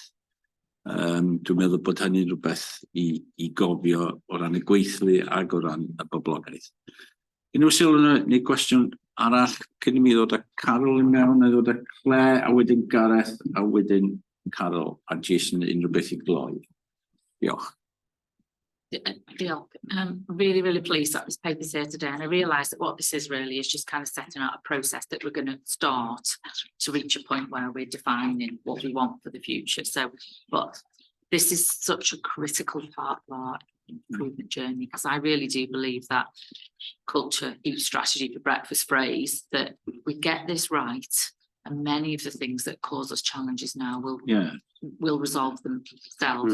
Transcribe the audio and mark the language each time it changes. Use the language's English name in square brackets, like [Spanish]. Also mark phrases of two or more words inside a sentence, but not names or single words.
[Welsh] Dwi'n meddwl bod hynny'n rhywbeth i gofio o ran y gweithlu ag o ran y boblogaeth. Unrhyw sylw neu gwestiwn arall cyn i mi ddod â Carol i mewn, neu ddod â Claire, a wedyn Gareth, a wedyn Carol, a Jason unrhyw beth i gloi. Diolch. Diolch. [English] Really, really pleased that this paper's here today, and I realise that what this is really is just kind of setting out a process that we're going to start to reach a point where we're defining what we want for the future. So, but this is such a critical part of our improvement journey, because I really do believe that culture eats strategy for breakfast phrase, that we get this right, and many of the things that cause us challenges now will resolve themselves.